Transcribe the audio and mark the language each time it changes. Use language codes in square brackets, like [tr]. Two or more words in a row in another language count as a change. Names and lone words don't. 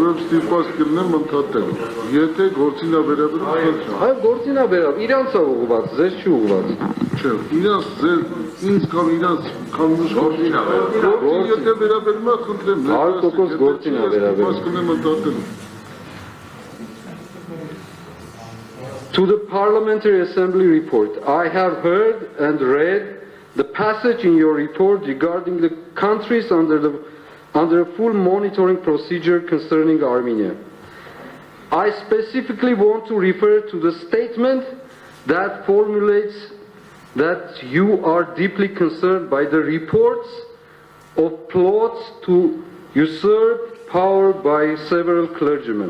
[hy] Ուրեմն ստիպված կլինեմ ընդհատել։ Եթե գործին է վերաբերում, այո, գործին է վերաբերում, իրանց է ուղղված, ձեզ չի ուղղված։ չէ, իրանց ձեր ինձ կամ իրանց կամ գործին է վերաբերում։ Եթե վերաբերում է, խնդրեմ, 100% գործին է վերաբերում։ Ստիպված կլինեմ ընդհատել։ [en] To the Parliamentary Assembly report, I have heard and read the passage in your report regarding the countries under a full monitoring procedure concerning Armenia. I specifically want to refer to the statement that formulates that you are deeply concerned by the reports of plots to usurp power by several clergymen.